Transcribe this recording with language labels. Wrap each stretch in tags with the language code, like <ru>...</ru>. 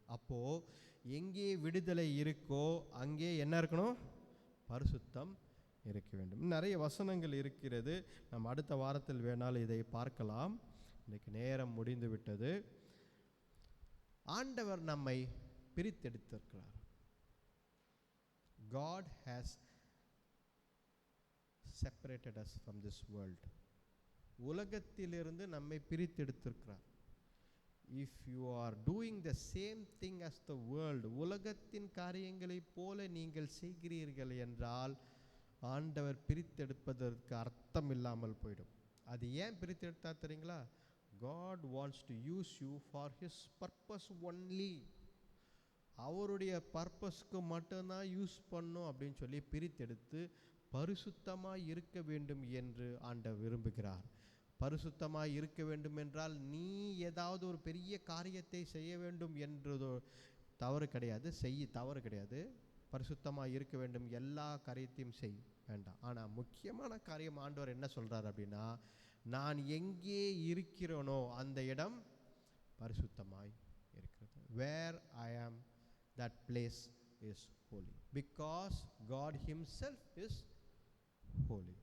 <ta>அப்போ எங்கே விடுதலை இருக்கோ அங்கே என்ன இருக்கணும்? பரிசுத்தம் இருக்க வேண்டும். நிறைய வசனங்கள் இருக்கிறது. நம்ம அடுத்த வாரத்தில் வேணாலும் இதை பார்க்கலாம். இன்னைக்கு நேரம் முடிந்து விட்டது. ஆண்டவர் நம்மை பிரித்தெடுத்திருக்கிறார்.</ta> <en>God has separated us from this world.</en> <ta>உலகத்திலிருந்து நம்மை பிரித்தெடுத்திருக்கிறார்.</ta> <en>If you are doing the same thing as the world,</en> <ta>உலகத்தின் காரியங்களைப் போல நீங்கள் செய்கிறீர்கள் என்றால் ஆண்டவர் பிரித்தெடுப்பதற்கு அர்த்தம் இல்லாமல் போயிடும். அது ஏன் பிரித்தெடுத்தா தெரியுங்களா?</ta> <en>God wants to use you for his purpose only.</en> <ta>அவருடைய பர்பஸ்க்கு மட்டும்தான் யூஸ் பண்ணும் அப்படின்னு சொல்லி பிரித்தெடுத்து பரிசுத்தமாய் இருக்க வேண்டும் என்று ஆண்டவர் விரும்புகிறார். பரிசுத்தமாய் இருக்க வேண்டும் என்றால் நீ ஏதாவது ஒரு பெரிய காரியத்தை செய்ய வேண்டும் என்றதோ தவறு கிடையாது. தவறு கிடையாது. பரிசுத்தமாய் இருக்க வேண்டும், எல்லா காரியத்தையும் செய், வேண்டாம். ஆனால் முக்கியமான காரியம் ஆண்டவர் என்ன சொல்கிறார் அப்படின்னா, நான் எங்கே இருக்கிறேனோ அந்த இடம் பரிசுத்தமாய் இருக்கிறது.</ta> <en>Where I am, that place is holy because God himself is holy.</en>